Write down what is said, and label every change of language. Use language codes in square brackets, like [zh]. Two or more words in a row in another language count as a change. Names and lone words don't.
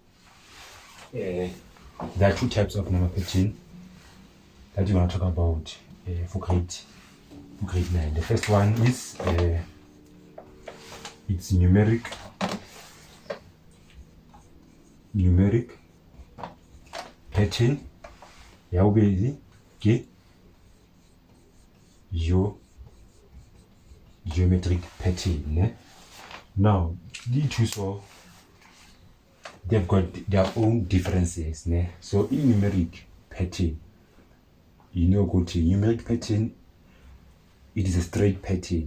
[en] There are two types of number pattern that you want to talk about for grade 9. The first one is it's numeric pattern. [nso] Ya bobedi ke [en] geometric pattern. [nso] Ne? [en] Now these two, so they've got their own differences. [nso] Ne? [en] So in numeric pattern, go to numeric pattern, it is a straight pattern.